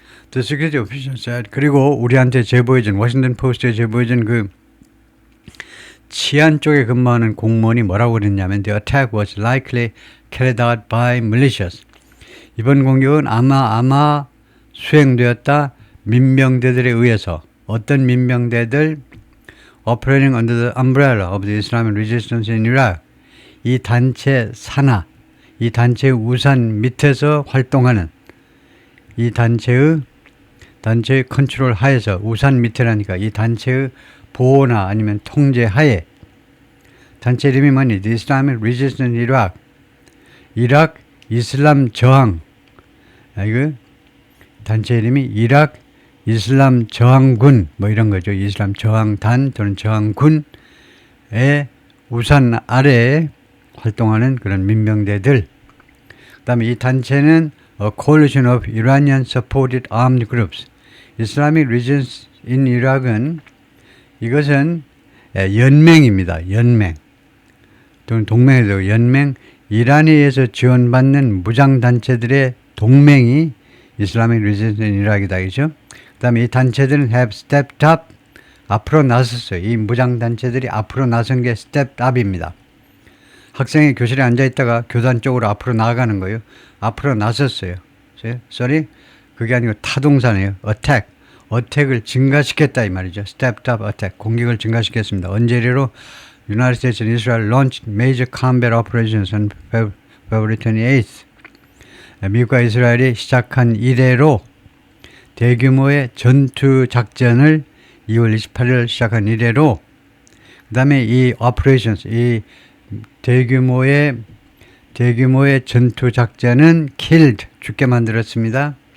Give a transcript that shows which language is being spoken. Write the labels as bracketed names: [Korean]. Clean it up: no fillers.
[English] The security official said, [Korean] 그리고 우리한테 제보해준, 워싱턴 포스트에 제보해준 그 치안 쪽에 근무하는 공무원이 뭐라고 그랬냐면 [English] The attack was likely carried out by militias. [Korean] 이번 공격은 아마 수행되었다 민병대들에 의해서. 어떤 민병대들? [English] Operating under the umbrella of the Islamic resistance in Iraq. [Korean] 이 단체 산하, 이 단체의 우산 밑에서 활동하는, 이 단체의 컨트롤 하에서, 우산 밑에라니까 이 단체의 보호나 아니면 통제 하에, 단체 이름이 뭐니? The Islamic Resistance in Iraq. 이락 이슬람 저항, 이거 단체 이름이 이라크 이슬람 저항군 뭐 이런 거죠. 이슬람 저항단 또는 저항군의 우산 아래에 활동하는 그런 민병대들. 그다음에 이 단체는 [English] A Coalition of Iranian Supported Armed Groups. [Korean] Islamic Regions in Iraq은 이것은 연맹입니다. 연맹 또는 동맹에도 연맹, 이란에 의해서 지원받는 무장단체들의 동맹이 Islamic Regions in Iraq이다. 그죠? 그 다음에 이 단체들은 [English] have stepped up, [Korean] 앞으로 나섰어요. 이 무장단체들이 앞으로 나선 게 stepped up입니다. 학생이 교실에 앉아있다가 교단 쪽으로 앞으로 나아가는 거예요. 앞으로 나섰어요. sorry? 그게 아니고 타동사네요. [English] attack. [Korean] 어택을 증가시켰다 이 말이죠. [English] stepped up attack. [Korean] 공격을 증가시켰습니다. 언제리로 [English] United States and Israel launched major combat operations on February 28th. [Korean] 미국과 이스라엘이 시작한 이래로 대규모의 전투 작전을 2월 28일 시작한 이래로 그 다음에 이 operations, 이 대규모의 전투 작전은 killed, 죽게 만들었습니다.